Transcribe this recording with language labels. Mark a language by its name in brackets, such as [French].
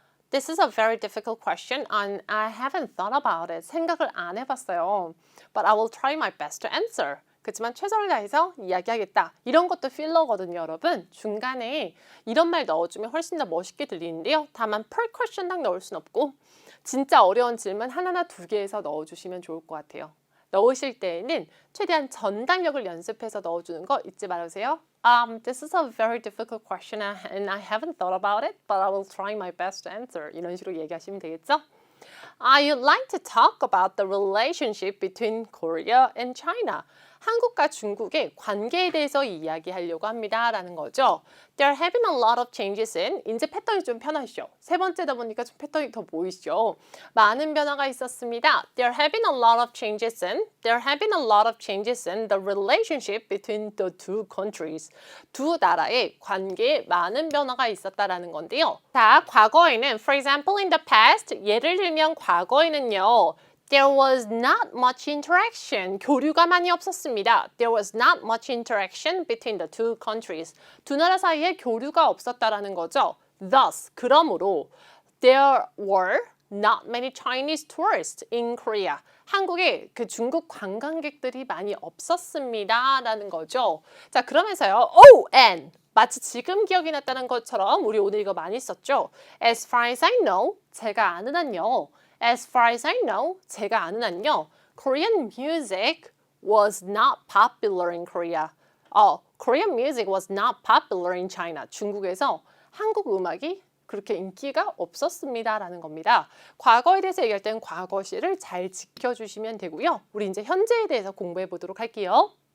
[English] This is a very difficult question, and I haven't thought about it. [Korean] 생각을 안 해봤어요. [English] But I will try my best to answer. [Korean] 그렇지만 최선을 다해서 이야기하겠다. 이런 것도 필러거든요, 여러분. 중간에 이런 말 넣어주면 훨씬 더 멋있게 들리는데요. 다만 [English] per question [Korean] 당 넣을 순 없고 진짜 어려운 질문 하나나 두 개에서 넣어주시면 좋을 것 같아요. 넣으실 때에는 최대한 전달력을 연습해서 넣어주는 거 잊지 말으세요. [English] This is a very difficult question and I haven't thought about it, but I will try my best to answer. [Korean] 이런 식으로 얘기하시면 되겠죠? [English] I'd like to talk about the relationship between Korea and China. [Korean] 한국과 중국의 관계에 대해서 이야기하려고 합니다. 라는 거죠. [English] There have been a lot of changes in. [Korean] 이제 패턴이 좀 편하시죠? 세 번째다 보니까 좀 패턴이 더 보이시죠? 많은 변화가 있었습니다. [English] There have been a lot of changes in. There have been a lot of changes in the relationship between the two countries. [Korean] 두 나라의 관계에 많은 변화가 있었다라는 건데요. 자, 과거에는 [English] for example in the past [Korean] 예를 들면 과거에는요. [English] There was not much interaction. [Korean] 교류가 많이 없었습니다. [English] There was not much interaction between the two countries. [Korean] 두 나라 사이에 교류가 없었다라는 거죠. [English] Thus, [Korean] 그러므로 [English] there were not many Chinese tourists in Korea. [Korean] 한국에 그 중국 관광객들이 많이 없었습니다. 라는 거죠. 자, 그러면서요. [English] Oh, and [Korean] 마치 지금 기억이 났다는 것처럼 우리 오늘 이거 많이 썼죠. [English] As far as I know, [Korean] 제가 아는 한요. [English] As far as I know, 제가 아는 한요. Korean music was not popular in Korea. Korean music was not popular in China. [Korean] 중국에서 한국 음악이 그렇게 인기가 없었습니다. 라는 겁니다. 과거에 대해서 얘기할 때는 과거시를 잘 지켜주시면 되고요. 우리 이제 현재에 대해서 공부해 보도록 할게요.